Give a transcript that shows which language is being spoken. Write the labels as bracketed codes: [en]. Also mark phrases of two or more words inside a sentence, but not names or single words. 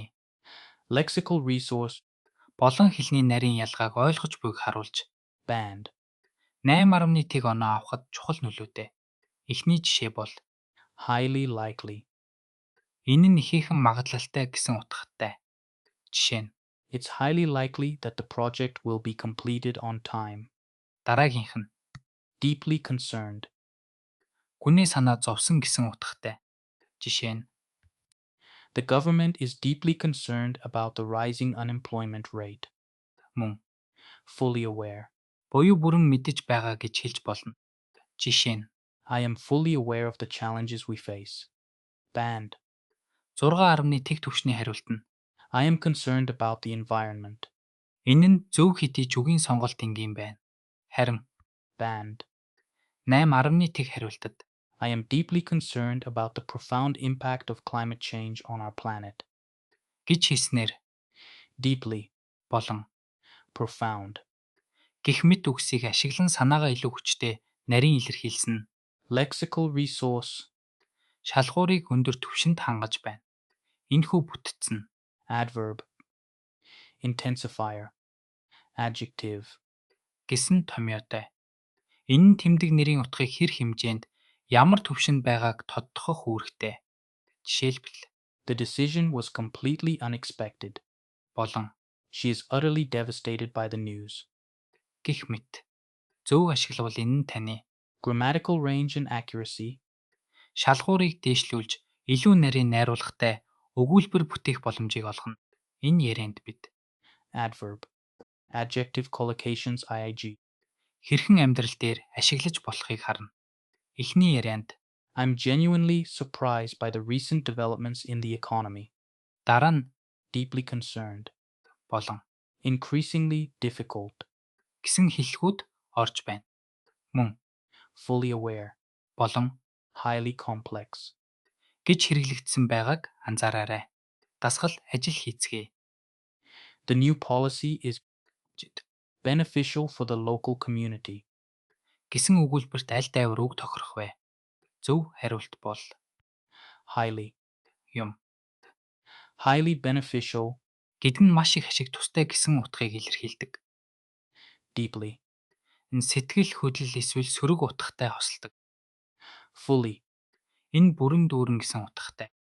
[en] Lexical resource. [mn] болон хэлний нарийн ялгааг ойлгож буйг харуулж Band. 8.1 оноо авахд чухал нөлөөтэй. Эхний жишээ бол [en] Highly likely. [mn] энэ нь ихээхэн магадлалтай гэсэн утгатай. Жишээ нь [en] It's highly likely that the project will be completed on time. [mn] дараагийнх нь [en] Deeply concerned. [mn] гүний санаа зовсон гэсэн утгатай. Жишээ нь [en] The government is deeply concerned about the rising unemployment rate. [mn] мөн [en] Fully aware. [mn] буюу бүрэн мэдэж байгаа гэж хэлж болно. Жишээ нь [en] I am fully aware of the challenges we face. [mn] Band. 6.1 түвшний хариулт нь [en] I am concerned about the environment. [mn] энэ нь зөв хэдий жүгийн сонголт энгийн байна. Харин Band. 8.1 хариултад [en] I am deeply concerned about the profound impact of climate change on our planet. [mn] гэж хэлснээр Deeply. болон Profound. гэх мэт үгсийг ашиглан санаагаа илүү хүчтэй нарийн илэрхийлсэн нь [en] Lexical resource. [mn] шалгуурыг өндөр түвшинд хангаж байна. Энэхүү бүтцэн [en] Adverb. Intensifier. Adjective. [mn] гэсэн томьёотой. Энэ нь тэмдэг нэрийн утгыг хэр хэмжээнд ямар түвшинд байгааг тодтогох үүрэгтэй. Жишээлбэл [en] The decision was completely unexpected. [mn] болон [en] She is utterly devastated by the news. [mn] гэх мэт. Зөв ашиглавал энэ нь таны [en] Grammatical range and accuracy. [mn] шалгуурыг дээшлүүлж илүү нарийн найруулгатай өгүүлбэр бүтээх боломжийг олгоно. Энэ ярианд бид [en] Adverb. Adjective collocations IIG. [mn] хэрхэн амьдрал дээр ашиглаж болохыг харна. Эхний ярианд [en] I'm genuinely surprised by the recent developments in the economy. [mn] дараа нь [en] Deeply concerned. [mn] болон [en] Increasingly difficult. [mn] гэсэн хэлхүүд орж байна. Мөн [en] Fully aware. [mn] болон [en] Highly complex. [mn] гэж хэрэглэгдсэн байгааг анзаараарай. Дасгал ажил хийцгээе. [en] The new policy is beneficial for the local community. [mn] Гэсэн өгүүлбэрт аль дайвар үг тохирох вэ? Зөв хариулт бол Highly. юм. [en] Highly beneficial. [mn] Гэд нь маш их ашиг тустай гэсэн утгыг илэрхийлдэг. Deeply. Энэ сэтгэл хөдлөл эсвэл сөрөг утгатай хосолдог. Fully. Энэ бүрэн дүүрэн гэсэн утгатай.